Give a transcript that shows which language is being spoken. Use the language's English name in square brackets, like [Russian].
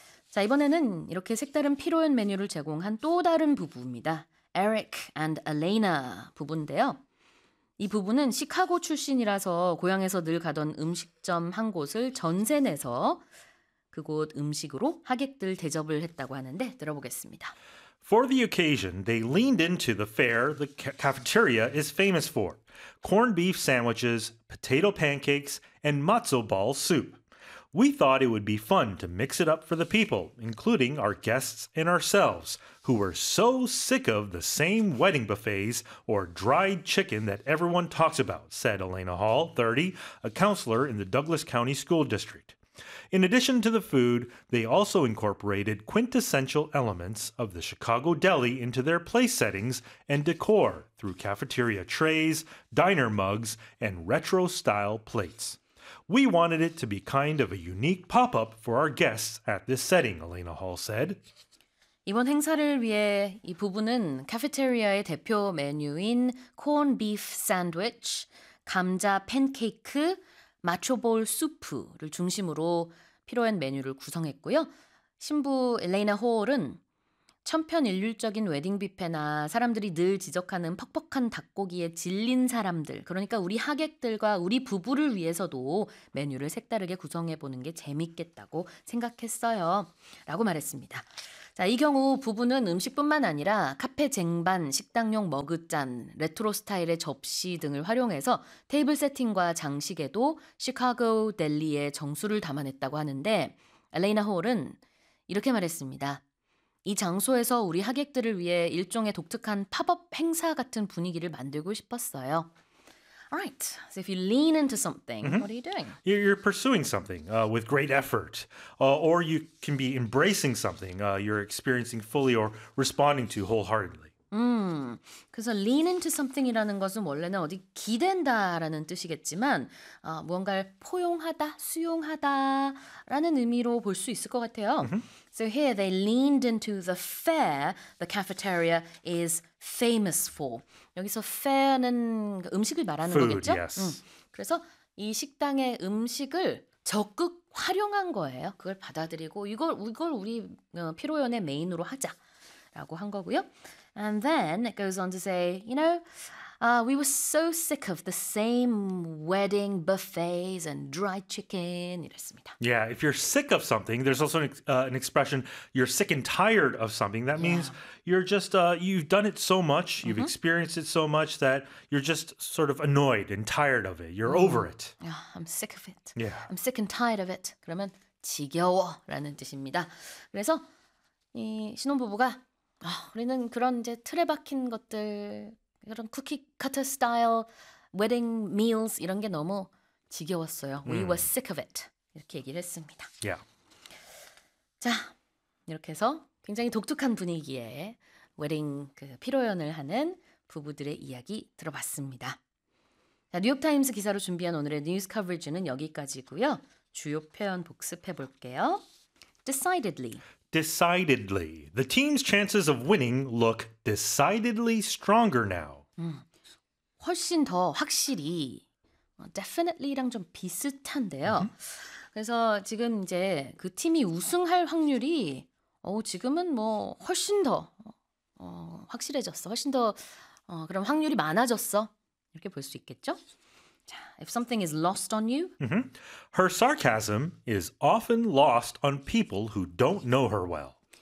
[Korean] 자, 이번에는 이렇게 색다른 피로연 메뉴를 제공한 또 다른 부부입니다. Eric and Elena 부부인데요. 이 부부는 시카고 출신이라서 고향에서 늘 가던 음식점 한 곳을 전세 내서 그곳 음식으로 하객들 대접을 했다고 하는데 들어보겠습니다. [English] For the occasion, they leaned into the fare the cafeteria is famous for: corned beef sandwiches, potato pancakes, and matzo ball soup. We thought it would be fun to mix it up for the people, including our guests and ourselves, who were so sick of the same wedding buffets or dried chicken that everyone talks about, said Elena Hall, 30, a counselor in the Douglas County School District. In addition to the food, they also incorporated quintessential elements of the Chicago deli into their place settings and decor through cafeteria trays, diner mugs, and retro-style plates. We wanted it to be kind of a unique pop-up for our guests at this setting, Elena Hall said. [Korean] 이번 행사를 위해 이 부부는 카페테리아의 대표 메뉴인 콘 비프 샌드위치, 감자 팬케이크, 마초볼 수프를 중심으로 피로연 메뉴를 구성했고요. 신부 엘레이나 홀은 천편일률적인 웨딩 뷔페나 사람들이 늘 지적하는 퍽퍽한 닭고기에 질린 사람들, 그러니까 우리 하객들과 우리 부부를 위해서도 메뉴를 색다르게 구성해 보는 게 재밌겠다고 생각했어요. 라고 말했습니다. 자, 이 경우 부부는 음식뿐만 아니라 카페 쟁반, 식당용 머그잔, 레트로 스타일의 접시 등을 활용해서 테이블 세팅과 장식에도 시카고 델리의 정수를 담아냈다고 하는데 엘레이나 홀은 이렇게 말했습니다. 이 장소에서 우리 하객들을 위해 일종의 독특한 팝업 행사 같은 분위기를 만들고 싶었어요. [English] Right. So if you lean into something, mm-hmm. what are you doing? You're pursuing something with great effort. Or you can be embracing something you're experiencing fully or responding to wholeheartedly. [Korean] 그래서 [English] lean into something [Korean] 이라는 것은 원래는 어디 기댄다라는 뜻이겠지만 무언가를 포용하다, 수용하다라는 의미로 볼 수 있을 것 같아요. Mm-hmm. [English] So here they leaned into the fair the cafeteria is famous for. [Korean] 여기서 fair는 음식을 말하는 [English] Food, [Korean] 거겠죠? [English] Yes. [Korean] 그래서 이 식당의 음식을 적극 활용한 거예요. 그걸 받아들이고 이걸 우리 피로연의 메인으로 하자라고 한 거고요. [English] And then it goes on to say, you know, we were so sick of the same wedding buffets and dry chicken. [Korean] 이랬습니다. [English] Yeah, if you're sick of something, there's also an expression, you're sick and tired of something. That means you're just, you've done it so much, you've experienced it so much that you're just sort of annoyed and tired of it. You're over it. Yeah, I'm sick of it. Yeah. I'm sick and tired of it. [Korean] 그러면 지겨워라는 뜻입니다. 그래서 이 신혼부부가 우리는 그런 이제 틀에 박힌 것들, 그런 쿠키 커터 스타일, 웨딩 meals 이런 게 너무 지겨웠어요. [English] We were sick of it. [Korean] 이렇게 얘기를 했습니다. [English] Yeah. [Korean] 자, 이렇게 해서 굉장히 독특한 분위기에 웨딩 그 피로연을 하는 부부들의 이야기 들어봤습니다. 자, 뉴욕타임스 기사로 준비한 오늘의 뉴스 커버리지는 여기까지고요. 주요 표현 복습해 볼게요. [English] Decidedly. The team's chances of winning look decidedly stronger now. [Korean] 훨씬 더 확실히 definitely랑 좀 비슷한데요. Mm-hmm. 그래서 지금 이제 그 팀이 우승할 확률이 지금은 뭐 훨씬 더 확실해졌어. 훨씬 더 그런 확률이 많아졌어. 이렇게 볼 수 있겠죠? [English] If something is lost on you, her sarcasm is often lost on people who don't know her well.